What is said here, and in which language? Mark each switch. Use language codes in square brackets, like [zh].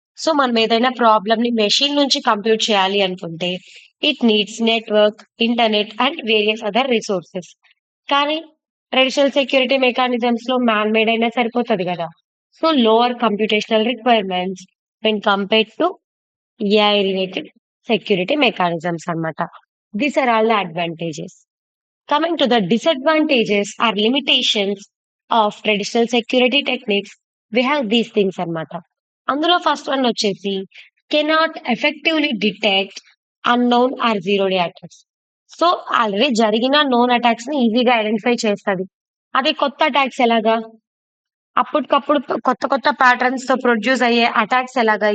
[te] So మనం ఏదైనా problem ని మెషిన్ నుంచి కంప్యూట్ చేయాలి అనుకుంటే [en] It needs network, internet and various other resources. [te] కానీ ట్రెడిషనల్ సెక్యూరిటీ మెకానిజమ్స్ లో మ్యాన్ మేడ్ అయినా సరిపోతుంది కదా. [en] So lower computational requirements when compared to AI related security mechanisms అన్నమాట. These are all the advantages. Coming to the disadvantages or limitations of traditional security techniques, we have these things అన్నమాట. అందులో first one వచ్చేసి cannot effectively detect unknown or zero day attacks. [te] So already జరిగిన known attacks ని ఈజీగా identify చేస్తుంది. అదే కొత్త attacks ఎలాగా? అప్పటికప్పుడు కొత్త కొత్త ప్యాటర్న్స్ తో ప్రొడ్యూస్ అయ్యే అటాక్స్ ఎలాగా?